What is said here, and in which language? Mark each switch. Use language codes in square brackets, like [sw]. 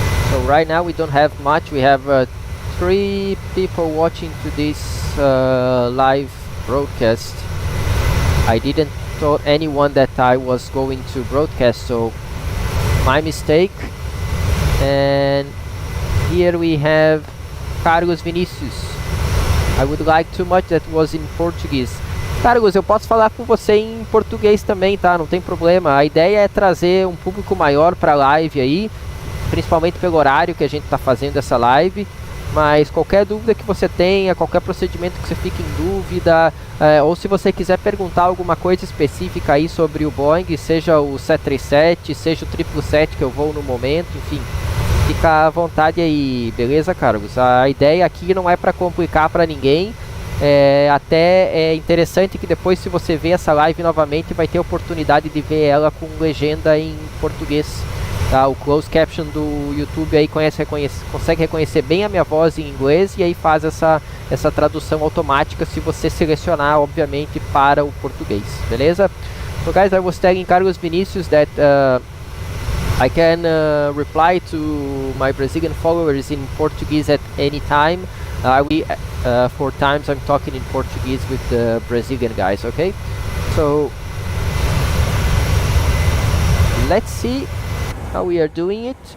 [en] So right now we don't have much. We have 3 people watching to this live broadcast. I didn't tell anyone that I was going to broadcast, so my mistake. And here we have Carlos Vinicius. I would like too much that was in Portuguese. [pt] Carlos, eu posso falar com você em português também, tá? Não tem problema. A ideia é trazer um público maior para a live aí, principalmente pelo horário que a gente está fazendo essa live. Mas qualquer dúvida que você tenha, qualquer procedimento que você fique em dúvida, ou se você quiser perguntar alguma coisa específica aí sobre o Boeing, seja o 737, seja o 777 que eu vou no momento, enfim, fica à vontade aí, beleza, Carlos? A ideia aqui não é para complicar para ninguém. Até é interessante que depois, se você ver essa live novamente, vai ter a oportunidade de ver ela com legenda em português. Tá? O closed caption do YouTube aí consegue reconhecer bem a minha voz em inglês e aí faz essa tradução automática se você selecionar, obviamente, para o português, beleza? [en] So guys, I was telling Carlos Vinicius that I can reply to my Brazilian followers in Portuguese at any time. 4 times I'm talking in Portuguese with the Brazilian guys, okay? So let's see how we are doing it.